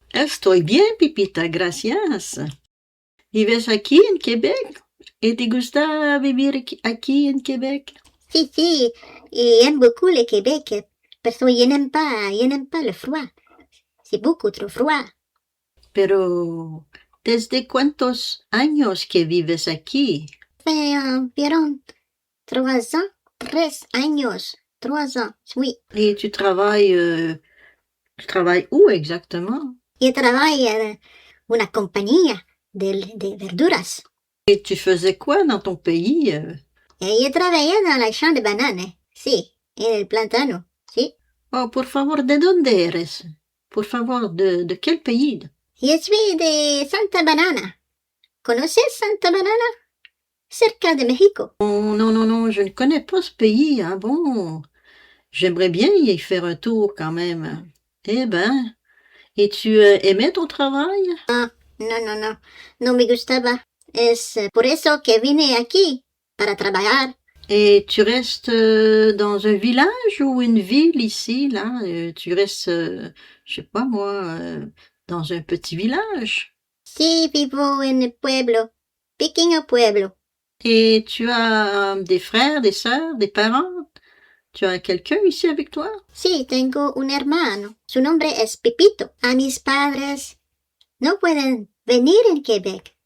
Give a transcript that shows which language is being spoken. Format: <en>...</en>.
<es>Estoy bien Pepita, gracias. ¿Vives aquí en Québec? ¿Y te gusta vivir aquí en Québec? Sí, y</es> <fr>j'aime beaucoup le Québec, parce que n'aime pas le froid. C'est beaucoup trop froid.</fr> <es>Pero, ¿desde cuántos años que vives aquí?</es> <fr>Fait environ 3 ans,</fr> <es>3 años,</es> <fr>3 ans, oui. Et tu travailles où exactement? Je travaille en</fr> <es>una compañía de verduras.</es> <fr>Et tu faisais quoi dans ton pays? Je travaillais dans la champ de bananes,</fr> <es>sí, en el plátano, sí. Oh, por favor, ¿de dónde eres? Por favor,</es> <fr>¿de quel pays? Je suis de Santa Banana.</fr> <es>¿Conoces Santa Banana? Cerca de México.</es> <fr>Oh, non, je ne connais pas ce pays. Ah bon? J'aimerais bien y faire un tour quand même. Eh ben, et tu aimais ton travail?</fr> <es>Ah, no me gustaba. Es por eso que vine aquí, para trabajar.</es> <fr>Et tu restes dans un village ou une ville ici, là? Tu restes, je sais pas moi, dans un petit village?</fr> <es>Sí, vivo en el pueblo, pequeño pueblo.</es> <fr>Et tu as des frères, des sœurs, des parents? Tu as quelqu'un ici avec toi?</fr> <es>Sí, tengo un hermano. Su nombre es Pepito. A mis padres no pueden venir en Québec.</es>